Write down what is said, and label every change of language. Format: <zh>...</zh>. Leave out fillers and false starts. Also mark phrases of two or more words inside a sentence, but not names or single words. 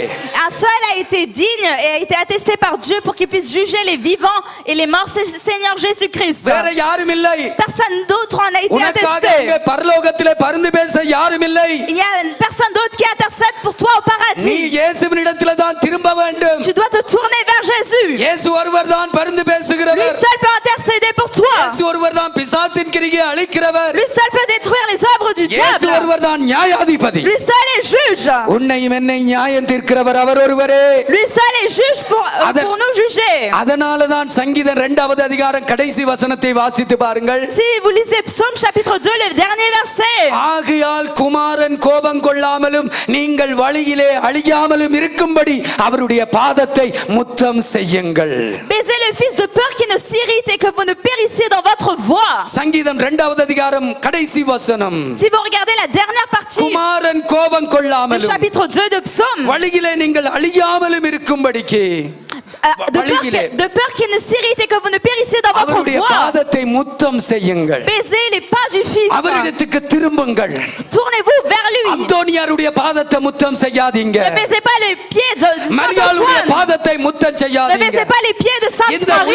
<fr>Un seul a été digne et a été attesté par Dieu pour qu'il puisse juger les vivants et les morts, c'est le Seigneur Jésus-Christ.</fr> <ta>வேற யாரும் இல்லை.</ta> <fr>Personne d'autre en a été</fr> <ta>உனக்காக</ta> <fr>attesté.</fr> <ta>இங்கே பரலோகத்திலே பரிந்து பேச யாரும் இல்லை.</ta> <fr>Il y a personne d'autre qui intercède pour toi au</fr> <ta>நீ</ta> <fr>paradis.</fr> <ta>இயேசுவினிடத்திலே தான் திரும்ப வேண்டும்.</ta> <fr>Tu dois te tourner vers Jésus.</fr> <ta>இயேசு ஒருவர் தான் பரிந்து</ta> <fr>Lui</fr> <ta>பேசுகிறவர்.</ta> <fr>seul peut intercéder pour toi.</fr> <ta>இயேசு ஒருவர் தான் பிசாசின் கிரியை அழிக்கிறவர்.</ta> <fr>Lui seul peut détruire les œuvres du</fr> <ta>இயேசு</ta> <fr>diable.</fr> <ta>ஒருவர் தான் நியாயாதிபதி.</ta> <fr>Lui seul est juge.</fr> <ta>உன்னையும் என்னை நியாயம் தீர்க்கிறவர் அவர் ஒருவரே.</ta> <fr>Lui seul est juge pour nous juger.</fr> <ta>அதனால தான் சங்கீதம் 2வது அதிகாரம் கடைசி வசனத்தை வாசித்து பாருங்கள்.</ta> <fr>Si vous lisez Psaume chapitre 2 le dernier verset.</fr> <ta>ஆகையால் குமாரன் கோபம் கொள்ளாமலும் நீங்கள் வழியிலே அழியாமலும் இருக்கும்படி அவருடைய பாதத்தை முத்தம் செய்யுங்கள்.</ta> <fr>Baisez le fils de peur qui ne s'irrite et que vous ne périssiez dans votre voie.</fr> <ta>சங்கீதம் 2வது அதிகாரம் கடைசி வசனம்.</ta> <fr>Si vous regardez la dernière partie</fr> <ta>குமாரன் கோபம்</ta> <fr>du</fr> <ta>கொள்ளாமலும்</ta> <fr>chapitre 2 de Psaume.</fr> <ta>வழியிலே நீங்கள் அழியாமலும் இருக்கும்படிக்கு</ta> <fr>de peur qu'il ne s'irrite et que vous ne périssiez dans votre voie. Baisez les pas du Fils. Tournez-vous vers lui. Ne baisez pas les pieds de Saint-Antoine. Ne baisez pas les pieds de Sainte-Marie.</fr>